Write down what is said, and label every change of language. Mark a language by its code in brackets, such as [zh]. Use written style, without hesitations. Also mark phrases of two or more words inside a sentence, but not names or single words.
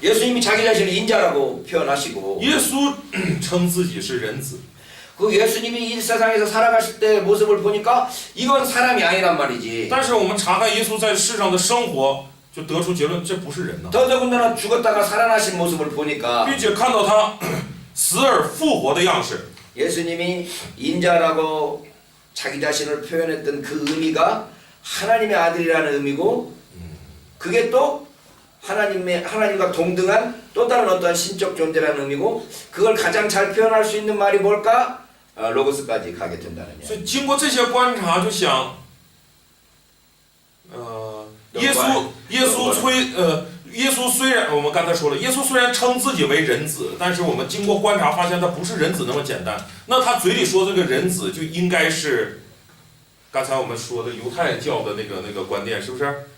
[ko] 예수님이 자기 자신을 인자라고 표현하시고 [zh] 耶稣称自己是人子， [ko] 그 예수님이 이 세상에서 살아가실 때 모습을 보니까 이건 사람이 아니란 말이지. [zh] 但是我们查看耶稣在世上的生活，就得出结论，这不是人呢， [ko] 더더군다나 죽었다가 살아나신 모습을 보니까 [zh] 并且看到他死而复活的样式。 [ko] 예수님이 인자라고 자기 자신을 표현했던 그 의미가 하나님의 아들이라는 의미고 그게 또 하나님과 동등한 또 다른 어떠한 신적 존재라는 의미고 그걸 가장 잘 표현할 수 있는 말이 뭘까? 로고스까지 가게 된다는 [zh] 所 [ko] 얘기. [zh] 以经过这些观察，就想，耶稣虽然我们刚才说了，耶稣虽然称自己为人子，但是我们经过观察发现他不是人子那么简单。那他嘴里说这个人子就应该是，刚才我们说的犹太教的那个观念，是不是？